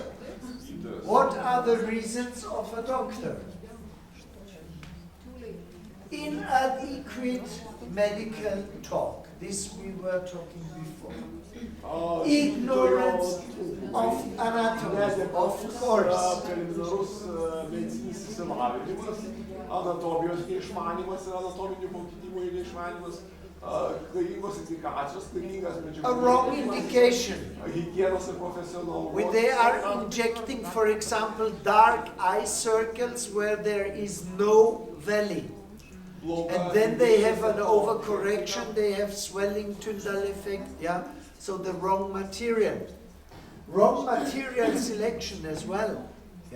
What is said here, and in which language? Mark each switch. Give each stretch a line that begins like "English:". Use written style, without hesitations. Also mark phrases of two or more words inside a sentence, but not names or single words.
English: What are the reasons of a doctor? Inadequate medical talk. This we were talking before. Ignorance of anatomy, of course.
Lithuanian: Anatomijos neišmanymas ir anatominių pakitimų neišmanymas, klaidingos indikacijos, klaidingas medžiagų.
English: A wrong indication.
Lithuanian: Higienos ir profesionalumo.
English: When they are injecting, for example, dark eye circles where there is no valley. And then they have an overcorrection, they have swelling Tyndall effect, yeah? So the wrong material. Wrong material selection as well, yeah?